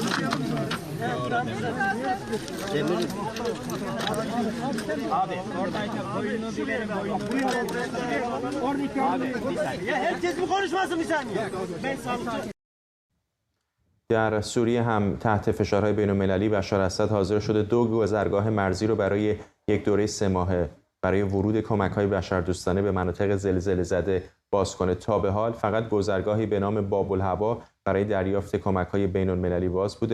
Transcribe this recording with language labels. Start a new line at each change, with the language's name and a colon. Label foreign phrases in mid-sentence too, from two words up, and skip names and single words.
Turkish: Abi oradayken boyunu bilelim boyunu. Ya herkes mi konuşmasın bir saniye? Ben sana
Persian: در سوریه هم تحت فشارهای بین‌المللی بشار اسد حاضر شده 2 گذرگاه مرزی رو برای یک دوره 3 ماهه برای ورود کمک‌های بشردوستانه به مناطق زلزله زده باز کنه. تا به حال فقط گذرگاهی به نام باب‌الهوا برای دریافت کمک‌های بین‌المللی باز بوده.